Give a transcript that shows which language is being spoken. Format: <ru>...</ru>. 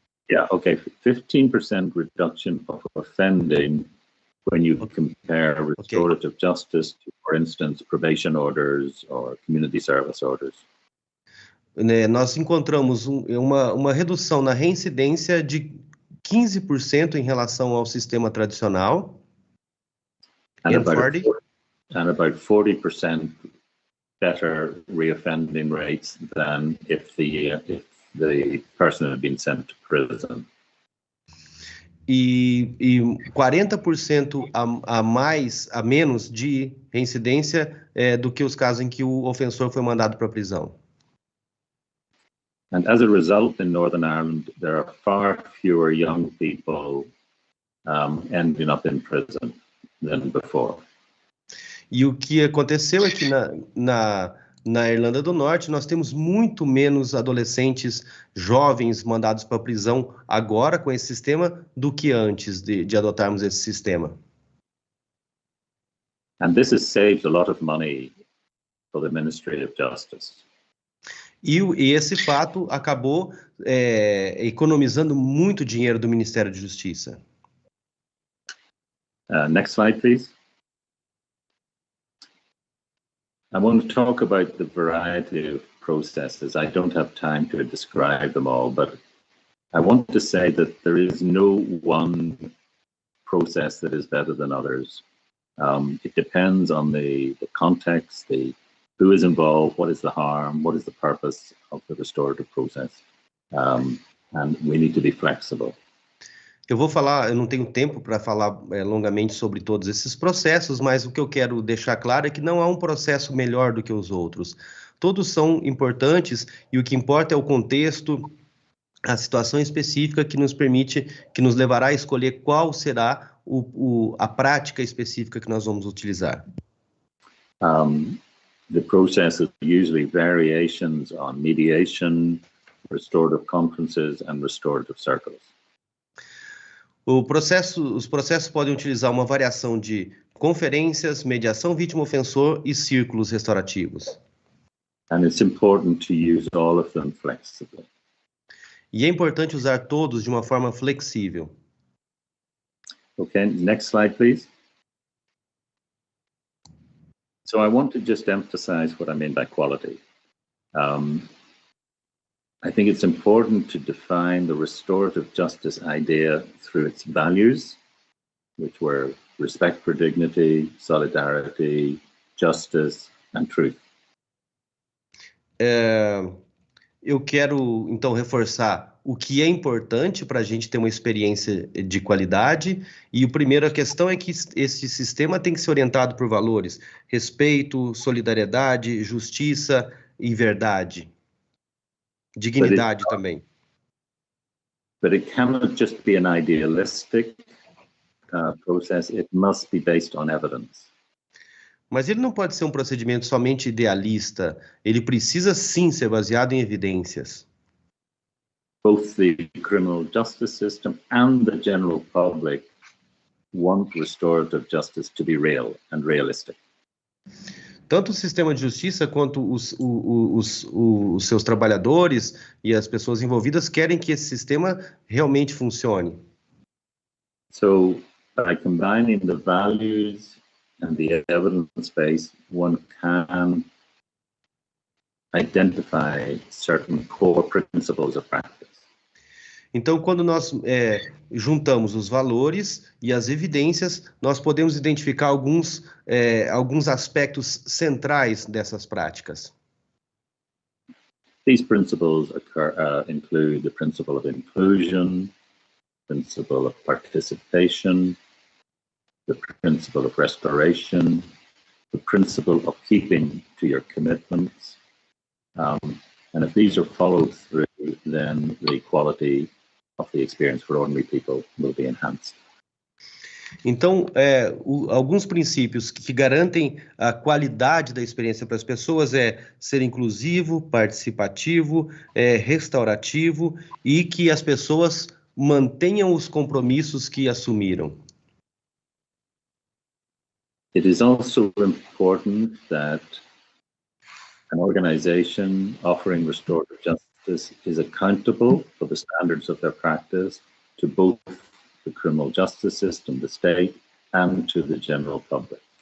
<en>Yeah, okay, 15% reduction of offending when you compare restorative justice to, for instance, probation orders or community service orders.</en> <pt>Nós encontramos uma redução na reincidência de 15% em relação ao sistema tradicional.</pt> <en>And about 40% better reoffending rates than if the person had been sent to prison.</en> <pt>E 40% a menos de reincidência do que os casos em que o ofensor foi mandado para a prisão.</pt> <en>And as a result, in Northern Ireland, there are far fewer young people ending up in prison than before.</en> <pt>E o que aconteceu é que na Irlanda do Norte, nós temos muito menos adolescentes jovens mandados para a prisão agora com esse sistema do que antes de adotarmos esse sistema.</pt> <en>And this has saved a lot of money for the Ministry of Justice.</en> <pt>E esse fato acabou economizando muito dinheiro do Ministério de Justiça.</pt> <en>Next slide, please. I want to talk about the variety of processes. I don't have time to describe them all, but I want to say that there is no one process that is better than others. It depends on the context, who is involved, what is the harm, what is the purpose of the restorative process, and we need to be flexible.</en> <pt>Eu não tenho tempo para falar longamente sobre todos esses processos, mas o que eu quero deixar claro é que não há um processo melhor do que os outros. Todos são importantes e o que importa é o contexto, a situação específica que nos levará a escolher qual será a prática específica que nós vamos utilizar.</pt> <en>The process is usually variations on mediation, restorative conferences, and restorative circles.</en> <pt>Os processos podem utilizar uma variação de conferências, mediação vítima-ofensor e círculos restaurativos.</pt> <en>And it's important to use all of them flexibly.</en> <pt>E é importante usar todos de uma forma flexível.</pt> <en>Okay, next slide, please. So I want to just emphasize what I mean by quality. I think it's important to define the restorative justice idea through its values, which were respect for dignity, solidarity, justice, and truth.</en> <pt>Eu quero, então, reforçar o que é importante para a gente ter uma experiência de qualidade. E a primeira questão é que esse sistema tem que ser orientado por valores: respeito, solidariedade, justiça e verdade. Dignidade também.</pt> <en>But it cannot just be an idealistic process. It must be based on evidence.</en> <pt>Mas ele não pode ser um procedimento somente idealista. Ele precisa sim ser baseado em evidências.</pt> <en>Both the criminal justice system and the general public want restorative justice to be real and realistic.</en> <pt>Tanto o sistema de justiça quanto os seus trabalhadores e as pessoas envolvidas querem que esse sistema realmente funcione.</pt> <en>So, by combining the values and the evidence base, one can identify certain core principles of practice.</en> <pt>Então, quando nós juntamos os valores e as evidências, nós podemos identificar alguns aspectos centrais dessas práticas.</pt> <en>These principles include the principle of inclusion, principle of participation, the principle of restoration, the principle of keeping to your commitments. And if these are followed through, then the quality of the experience for ordinary people will be enhanced.</en> <pt>Então, alguns princípios que garantem a qualidade da experiência para as pessoas é ser inclusivo, participativo, restaurativo e que as pessoas mantenham os compromissos que assumiram.</pt> <en>It is also important that an organization offering restorative justice is accountable for the standards of their practice to both the criminal justice system, the state, and to the general public.</en>